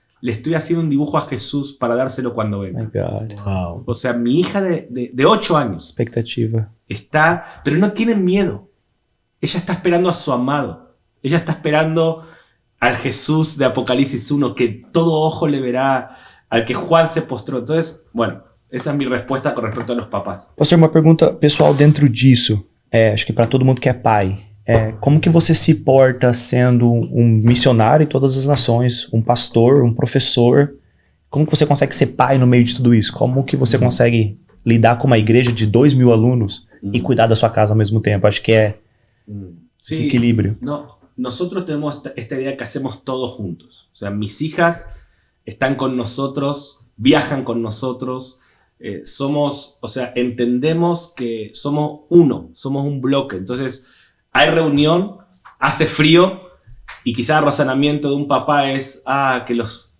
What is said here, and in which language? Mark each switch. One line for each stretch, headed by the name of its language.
Spanish: Le estoy haciendo un dibujo a Jesús para dárselo cuando venga.
English: My God. Wow.
Spanish: O sea, mi hija de 8 años. Expectativa. Está, pero no tiene miedo. Ella está esperando a su amado. Ella está esperando al Jesús de Apocalipsis 1, que todo ojo le verá, al que Juan se postró. Entonces, bueno,
Portuguese: essa é a minha resposta com respeito aos papás. Pastor, uma pergunta pessoal dentro disso. Acho que para todo mundo que é pai. Como que você se porta sendo um missionário em todas as nações, um pastor, um professor? Como que você consegue ser pai no meio de tudo isso? Como que você consegue lidar com uma igreja de 2.000 alunos e cuidar da sua casa ao mesmo tempo? Acho que é esse equilíbrio.
Spanish: Nosotros tenemos esta idea que hacemos todos juntos. O sea, mis hijas están con nosotros, viajan con nosotros, somos, o sea, entendemos que somos uno, somos un bloque. Entonces, hay reunión, hace frío y quizás el razonamiento de un papá es, que los